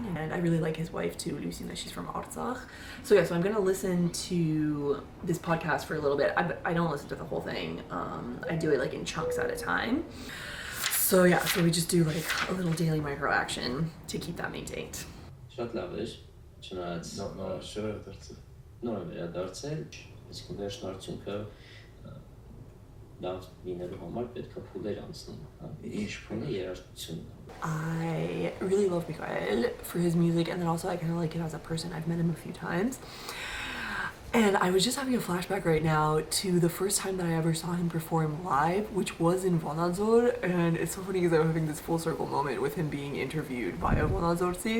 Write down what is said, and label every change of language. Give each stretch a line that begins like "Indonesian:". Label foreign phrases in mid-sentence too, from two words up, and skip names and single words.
English: And I really like his wife too, Lucina. She's from Arzach. So yeah, so I'm gonna listen to this podcast for a little bit. I don't listen to the whole thing. I do it like in chunks at a time. So yeah, so we just do like a little daily micro action to keep that maintained.
Armenian: Շատ լավ էր, չնայած շորերը դարձել։ նոր վերադարձել, իսկ վերջն արդյունքը լավ լինելու համար պետք է փուլեր անցնեն, հա։ Ինչ փուլը երաժշտությունն է։
English: I really love Mikael for his music, and then also I kind of like him as a person. I've met him a few times. And I was just having a flashback right now to the first time that I ever saw him perform live, which was in Vonadzor. And it's so funny because I'm having this full circle moment with him being interviewed via Vonadzorci.